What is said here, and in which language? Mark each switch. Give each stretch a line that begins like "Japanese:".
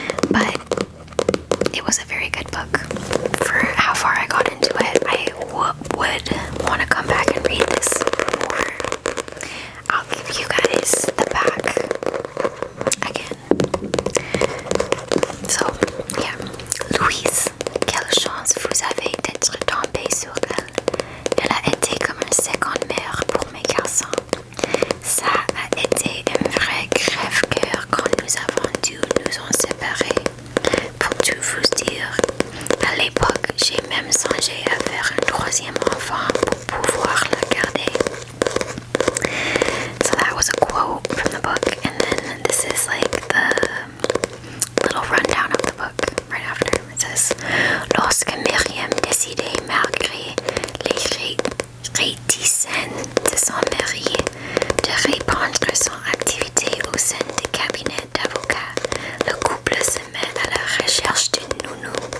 English: But it was a very good book for how far I got into it. I would want to come back and read this more. I'll give you guys the back again. So yeah,
French: Louise, quelle chance vous avez d'être tombée sur elle. Elle a été comme une seconde mère pour mes garçons. Ça a été un vrai crève-cœur quand nous avons dû nous en séparer. Pour tout vous dire, à l'époque, j'ai même songé à faire un troisième enfant pour pouvoir la garder.
English: So that was a quote from the book, and then this is like the little rundown of the book right after. It says,
French: lorsque Myriam décidait, malgré les réticences de son mari, de répandre son activité au sein des cabinets d'avocats, le couple se met à la recherche d'une nounou.